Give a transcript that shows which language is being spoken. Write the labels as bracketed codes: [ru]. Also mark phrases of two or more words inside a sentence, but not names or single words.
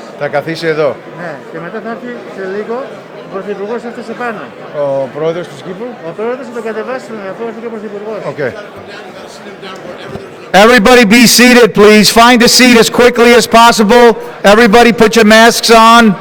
[el] Θα καθίσει εδώ. Ναι, και μετά θα έρθει σε λίγο ο Πρωθυπουργός θα έρθει σε πάνω. Ο πρόεδρος του Κύπρου. Ο πρόεδρος θα τον κατεβάσει αφού έρθει και ο Πρωθυπουργός. [en] Okay. Everybody be seated, please. Find a seat as quickly as possible. Everybody put your masks on.